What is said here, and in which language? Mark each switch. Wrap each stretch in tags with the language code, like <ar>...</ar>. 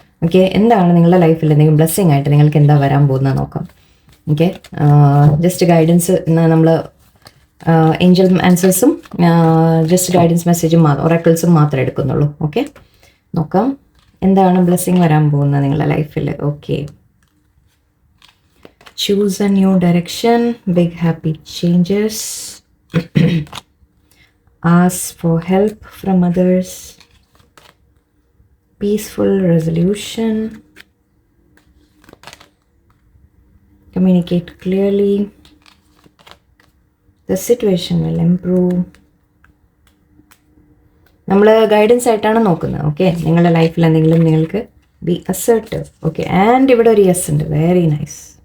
<ml>Okay, എന്താണ് നിങ്ങളുടെ ലൈഫിൽ എന്തെങ്കിലും ബ്ലെസ്സിങ് ആയിട്ട് നിങ്ങൾക്ക് എന്താ വരാൻ പോകുന്നത് നോക്കാം. ഓക്കെ, ജസ്റ്റ് ഗൈഡൻസ് നമ്മൾ ഏഞ്ചൽ ആൻസേഴ്സും ജസ്റ്റ് ഗൈഡൻസ് മെസ്സേജും ഒറാക്കിൾസും മാത്രമേ എടുക്കുന്നുള്ളൂ. ഓക്കെ, നോക്കാം എന്താണ് ബ്ലെസ്സിങ് വരാൻ പോകുന്നത് നിങ്ങളുടെ ലൈഫിൽ.</ml> <en>Okay, choose a new direction, big happy changes, ask for help from others, peaceful resolution, communicate clearly, the situation will improve.</en> <ml>നമ്മൾ ഗൈഡൻസ് ആയിട്ടാണ് നോക്കുന്നത്. ഓക്കെ, നിങ്ങളുടെ ലൈഫിൽ എന്തെങ്കിലും നിങ്ങൾക്ക്</ml> <en>Be assertive.</en> <ml>ഓക്കെ, ആൻഡ് ഇവിടെ ഒരു യെസ് ഉണ്ട്.</ml> <en>Very nice.</en>